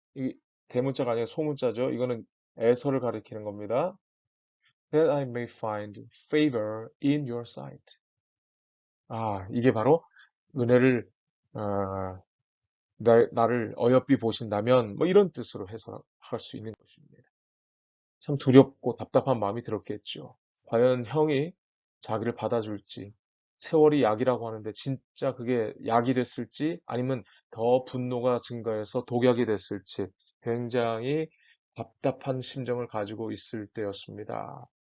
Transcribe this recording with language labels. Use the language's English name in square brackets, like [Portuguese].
[Korean] 이 대문자가 아니라 소문자죠. 이거는 에서를 가리키는 겁니다. [English] That I may find favor in your sight. [Korean] 이게 바로 은혜를 어, 나를 어여삐 보신다면 뭐 이런 뜻으로 해석할 수 있는 것입니다. 참 두렵고 답답한 마음이 들었겠죠. 과연 형이 자기를 받아줄지, 세월이 약이라고 하는데 진짜 그게 약이 됐을지 아니면 더 분노가 증가해서 독약이 됐을지 굉장히 답답한 심정을 가지고 있을 때였습니다.